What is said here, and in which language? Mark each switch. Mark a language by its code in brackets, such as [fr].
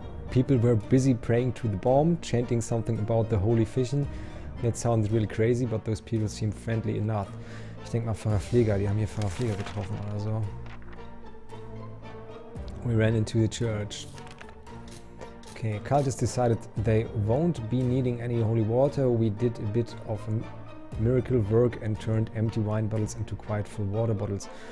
[en] People were busy praying to the bomb, chanting something about the holy vision. That sounds really crazy, but those people seem friendly enough. [de] Ich denke mal Pfarrer Pfleger, die haben hier Pfarrer Pfleger getroffen oder so. [en] We ran into the church. Okay, cultists decided they won't be needing any holy water. We did a bit of a miracle work and turned empty wine bottles into quite full water bottles.